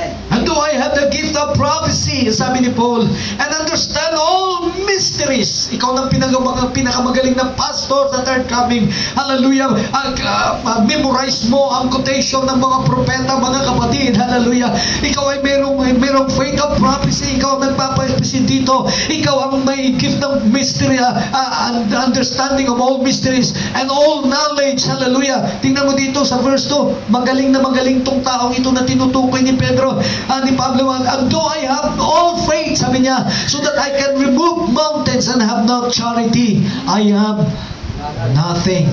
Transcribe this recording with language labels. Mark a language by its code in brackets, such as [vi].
[en] And do I have the gift of prophecy, [tl] sabi ni Paul, [en] and understand all mysteries. [tl] Ikaw ng pinakamagaling na pastor sa third coming. Hallelujah. Memorize mo ang quotation ng mga propeta, mga kapatid. Hallelujah. Ikaw ay merong faith of prophecy. Ikaw ang nagpapaisip dito. Ikaw ang may [en] gift ng mystery, and understanding of all mysteries and all knowledge. [tl] Hallelujah. Tingnan mo dito sa verse 2. Magaling na magaling tong taong ito na tinutukoy ni Pedro, ni Pablo, [en] and though I have all faith, [tl] sabi niya, [en] so that I can remove mountains and have not charity, I am nothing.